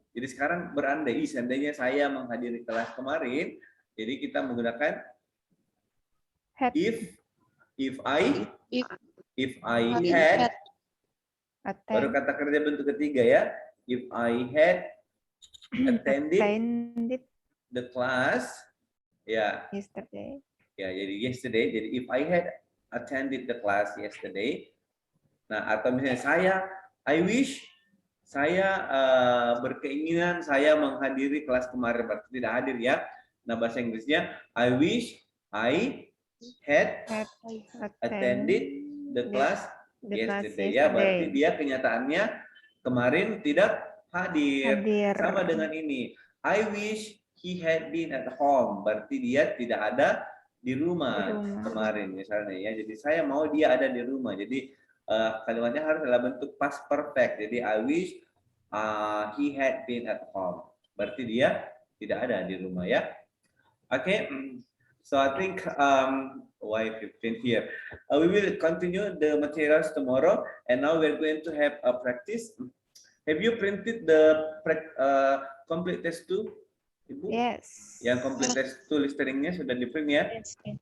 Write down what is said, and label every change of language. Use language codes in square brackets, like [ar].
[id] Jadi sekarang berandai, seandainya saya menghadiri kelas kemarin, jadi kita menggunakan [en] if I had, [id] baru kata kerja bentuk ketiga ya. [en] If I had attended the class, ya. Yesterday. [id] Ya, jadi yesterday. Jadi [en] if I had attended the class yesterday. [id] Nah, atau misalnya [en] I wish [id] saya berkeinginan saya menghadiri kelas kemarin, berarti tidak hadir ya. Nah, bahasa Inggrisnya [en] I wish I had attended the class yesterday. [id] Ya, berarti dia kenyataannya kemarin tidak hadir. Sama dengan ini. [en] I wish he had been at home, [id] berarti dia tidak ada di rumah kemarin misalnya ya. Jadi saya mau dia ada di rumah. Jadi kalimatnya harus dalam bentuk past perfect. Jadi [en] I wish he had been at home. [id] Berarti dia tidak ada di rumah ya. [en] Oke. So I think why 15 here. We will continue the materials tomorrow, and now we're going to have a practice. Have you printed the complete test 2, Ibu? Yes. [id] Yang complete test 2 listeningnya sudah di print ya? [en] Yes.